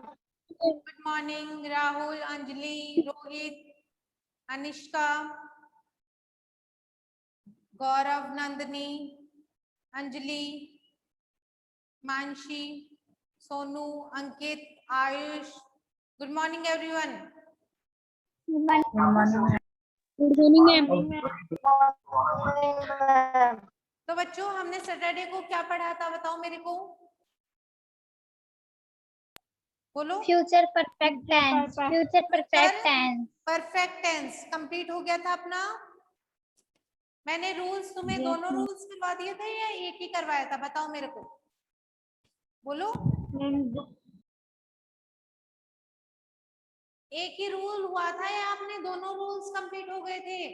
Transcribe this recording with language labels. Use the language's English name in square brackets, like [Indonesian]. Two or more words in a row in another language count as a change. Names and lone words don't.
[English] Good morning Rahul, Anjali, Rohit, Anishka, Gaurav, Nandini, Anjali, Manshi, Sonu, Ankit, Ayush. Good morning everyone. Good morning. Good morning, ma'am. Good morning, ma'am. Good morning, ma'am. [Hindi] तो बच्चों हमने सैटरडे को क्या पढ़ा था बताओ मेरे को, बोलो। [English] Future perfect tense. Future perfect tense. perfect tense complete [Hindi] हो गया था अपना। मैंने रूल्स तुम्हें [English] Yes, [Hindi] दोनों [English] ma'am. [Hindi] रूल्स करवा दिए थे या एक ही करवाया था बताओ मेरे को, बोलो। एक ही रूल हुआ था या आपने दोनों [English] rules complete [Hindi] हो गए थे?